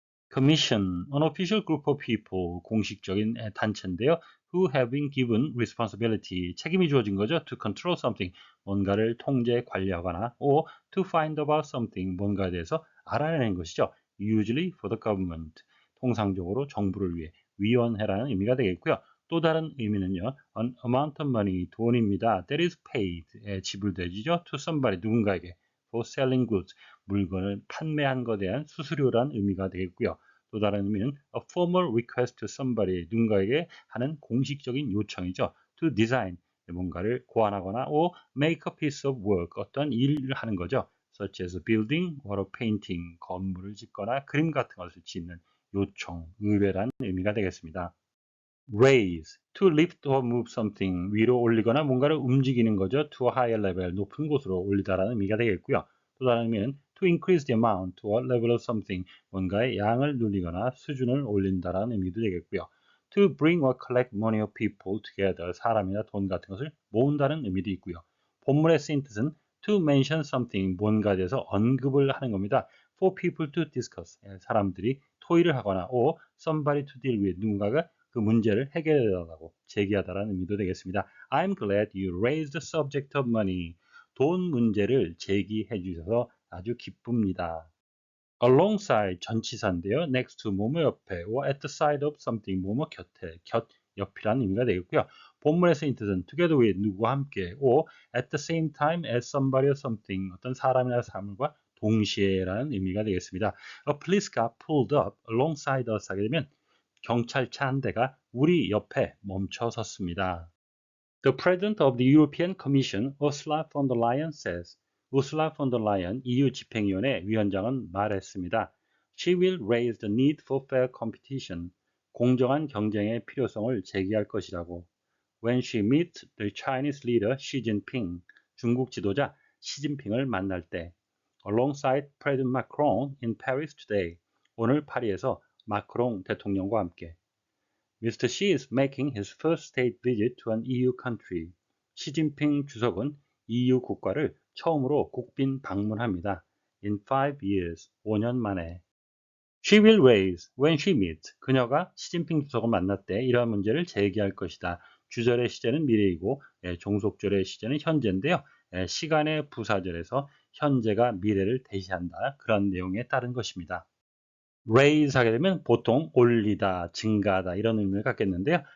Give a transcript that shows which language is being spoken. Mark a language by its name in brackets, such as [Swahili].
[English] Commission, an official group of people, [Korean] 공식적인 단체인데요. [English] Who have been given responsibility, [Korean] 책임이 주어진 거죠. [English] To control something, [Korean] 뭔가를 통제, 관리하거나 [English] or to find about something, [Korean] 뭔가에 대해서 알아내는 것이죠. [English] Usually for the government, [Korean] 통상적으로 정부를 위해, 위원회라는 의미가 되겠고요. 또 다른 의미는요. [English] An amount of money, [Korean] 돈입니다. [English] That is paid, [Korean] 지불되죠. [English] To somebody, [Korean] 누군가에게. [English] For selling goods, [Korean] 물건을 판매한 것에 대한 수수료라는 의미가 되겠고요. 또 다른 의미는 [English] a formal request to somebody, [Korean] 누군가에게 하는 공식적인 요청이죠. [English] To design, [Korean] 뭔가를 고안하거나 [English] or make a piece of work, [Korean] 어떤 일을 하는 거죠. [English] Such as building or painting, [Korean] 건물을 짓거나 그림 같은 것을 짓는 요청, 의뢰라는 의미가 되겠습니다. [English] Raise, to lift or move something, [Korean] 위로 올리거나 뭔가를 움직이는 거죠. [English] To a higher level, [Korean] 높은 곳으로 올리다라는 의미가 되겠고요. 또 다른 의미는 [English] to increase the amount or level of something, [Korean] 뭔가의 양을 늘리거나 수준을 올린다라는 의미도 되겠고요. [English] To bring or collect money of people together, [Korean] 사람이나 돈 같은 것을 모은다는 의미도 있고요. 본문에 쓰인 뜻은 [English] to mention something, [Korean] 뭔가에 대해서 언급을 하는 겁니다. [English] For people to discuss, [Korean] 사람들이 토의를 하거나 [English] or somebody to deal with, [Korean] 누군가가 그 문제를 해결하다고 제기하다라는 의미도 되겠습니다. [English] I'm glad you raised the subject of money. [Korean] 돈 문제를 제기해 주셔서 아주 기쁩니다. Alongside 전치사인데요. [English] Next to [Korean] 뭐뭐 옆에 [English] or at the side of something [Korean] 뭐뭐 곁에, 곁, 옆이라는 의미가 되겠고요. 본문에 쓰인 뜻은 [English] together with [Korean] 누구와 함께 [English] or at the same time as somebody or something [Korean] 어떤 사람이나 사물과 동시에라는 의미가 되겠습니다. [English] A police car pulled up alongside us [Korean] 하게 되면 경찰차 한 대가 우리 옆에 멈춰 섰습니다. [English] The President of the European Commission, Ursula von der Leyen says, [Korean] 우슬라 폰 더 라이언 EU 집행위원회 위원장은 말했습니다. [English] She will raise the need for fair competition, [Korean] 공정한 경쟁의 필요성을 제기할 것이라고. [English] When she meets the Chinese leader Xi Jinping, [Korean] 중국 지도자 시진핑을 만날 때, [English] alongside President Macron in Paris today, [Korean] 오늘 파리에서 마크롱 대통령과 함께. [English] Mr. Xi is making his first state visit to an EU country. [Korean] 시진핑 주석은 EU 국가를 처음으로 국빈 방문합니다. [English] in 5 years, [Korean] 5년 만에. [English] She will raise when she meets. [Korean] 그녀가 시진핑 주석을 만날 때 이러한 문제를 제기할 것이다. 주절의 시제는 미래이고 종속절의 시제는 현재인데요. 시간의 부사절에서 현재가 미래를 대시한다. 그런 내용에 따른 것입니다. raise 하게 되면 보통 올리다, 증가하다 이런 의미를 갖겠는데요.